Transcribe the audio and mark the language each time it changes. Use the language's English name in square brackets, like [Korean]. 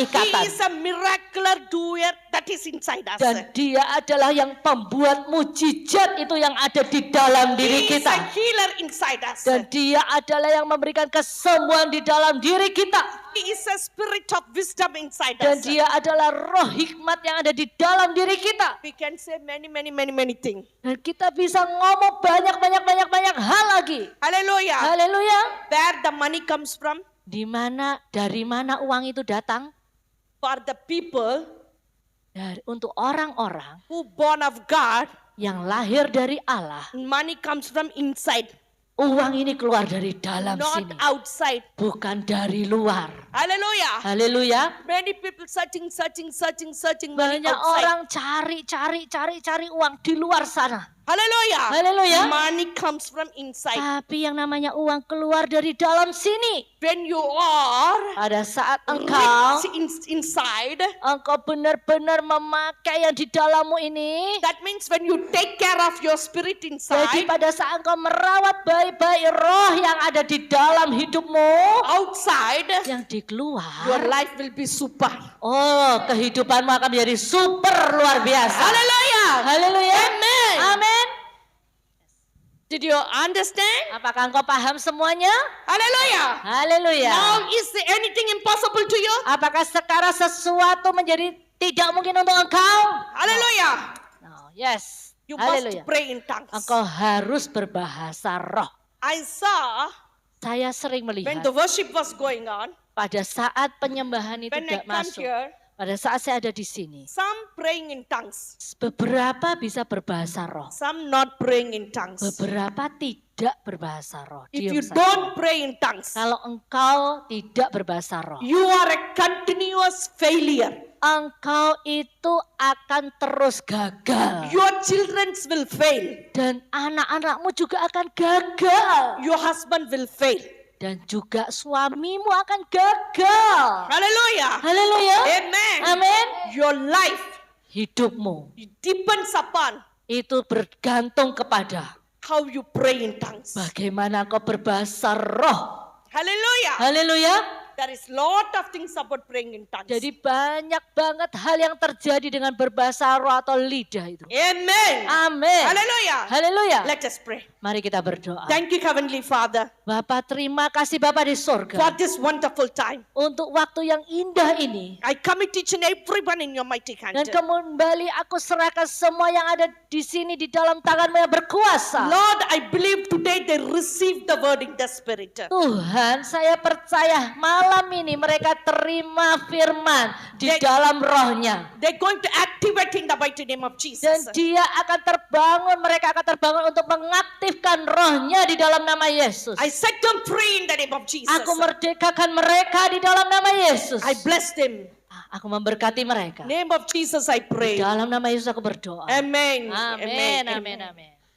[English] He [Indonesian] ikatan. [English] is a miracular doer that is inside us. [Indonesian] Dan dia adalah yang pembuat mujizat itu yang ada di dalam diri [English] He is [Indonesian] kita. [English] a healer inside us. [Indonesian] Dan dia adalah yang memberikan kesembuhan di dalam diri kita. [English] He is a spirit of wisdom inside [Indonesian] Dan [English] us. [Indonesian] dia adalah roh hikmat yang ada di dalam diri kita. [English] We can say many things. [Indonesian] Dan kita bisa ngomong banyak hal lagi. [English] Hallelujah. [Indonesian] Haleluya. [English] Where the money comes from? [Indonesian] Dari mana uang itu datang? [English] For the people [Indonesian] Untuk orang-orang [English] who born of God, [Indonesian] yang lahir dari Allah. [English] money comes from inside, [Indonesian] Uang ini keluar dari dalam [English] not [Indonesian] sini. [English] outside. [Indonesian] Bukan dari luar. [English] Hallelujah. [Indonesian] Haleluya. [English] Many people searching money [Indonesian] Banyak [English] outside. [Indonesian] orang cari uang di luar sana. [English] Hallelujah. [Indonesian] Haleluya. [English] Money comes from inside. [Indonesian] Tapi yang namanya uang keluar dari dalam sini. [English] When you are [Indonesian] Pada saat engkau [English] inside, [Indonesian] benar-benar memakai yang di dalammu ini. [English] that means when you take care of your spirit [Indonesian] Jadi [English] inside, [Indonesian] pada saat engkau merawat baik-baik roh yang ada di dalam hidupmu. [English] outside, [Indonesian] Yang dikeluar. [English] your life will be super. [Indonesian] Oh, kehidupanmu akan menjadi super luar biasa. [English] Hallelujah. [Indonesian] Haleluya. [English] Amen. [Indonesian] Amin. [English] Did you understand? [Indonesian] Apakah engkau paham semuanya? [English] Hallelujah. [Indonesian] Haleluya. [English] Now is there anything impossible to you? [Indonesian] Apakah sekarang sesuatu menjadi tidak mungkin untuk engkau? [English] Hallelujah. No, yes. You [Indonesian] Haleluya. [English] must pray in tongues. [Indonesian] Engkau harus berbahasa roh. [English] I saw [Indonesian] Saya sering [English] when [Indonesian] melihat [English] the worship was going on, [Indonesian] pada saat penyembahan itu [English] when I [Indonesian] tidak [English] come [Indonesian] masuk. [English] here, [Indonesian] Pada saat saya ada di sini. [English] some praying in tongues, [Indonesian] Beberapa bisa berbahasa roh. [English] some not praying in tongues. [Indonesian] Beberapa tidak berbahasa roh. [English] If [Indonesian] Diam [English] you [Indonesian] saja. [English] don't pray in tongues, [Indonesian] Kalau engkau tidak berbahasa roh, [English] you are a continuous failure. [Indonesian] engkau itu akan terus gagal. [English] Your children will fail. [Indonesian] Dan anak-anakmu juga akan gagal. [English] Your husband will fail. [Indonesian] Dan juga suamimu akan gagal. [English] Hallelujah. [Indonesian] Haleluya. [English] Amen. [Indonesian] Amin. [English] Your life [Indonesian] Hidupmu [English] depends upon [Indonesian] itu bergantung kepada [English] how you pray in tongues. [Indonesian] bagaimana kau berbahasa roh. [English] Hallelujah. [Indonesian] Haleluya. [English] There is lot of things about praying in tongues. [Indonesian] Jadi banyak banget hal yang terjadi dengan berbahasa roh atau lidah itu. [English] Amen. [Indonesian] Amin. [English] Hallelujah. [Indonesian] Haleluya. [English] Let us pray. [Indonesian] Mari kita berdoa. [English] Thank you, Heavenly Father, [Indonesian] Bapa, terima kasih Bapa di [English] for [Indonesian] surga. [English] this wonderful time. [Indonesian] Untuk waktu yang indah ini. [English] I commit each and everyone in your mighty hand. [Indonesian] Dan kembali aku serahkan semua yang ada di sini di dalam tangan-Mu yang berkuasa. [English] Lord, I believe today they receive the word in the Spirit. [Indonesian] Tuhan, saya percaya malam ini mereka terima firman di dalam rohnya. [English] They're going to activate in the mighty name of [Indonesian] Dan [English] Jesus. [Indonesian] dia akan terbangun, mereka akan terbangun untuk mengaktifkan rohnya di dalam nama Yesus. [English] I set them free in the name of Jesus. [Indonesian] Aku merdekakan mereka di dalam nama Yesus. [English] I bless them. [Indonesian] Aku memberkati mereka. [English] Name of Jesus I [Indonesian] Di [English] pray. [Indonesian] dalam nama Yesus aku berdoa. [English] Amen. [Indonesian] Amin, amin, amin.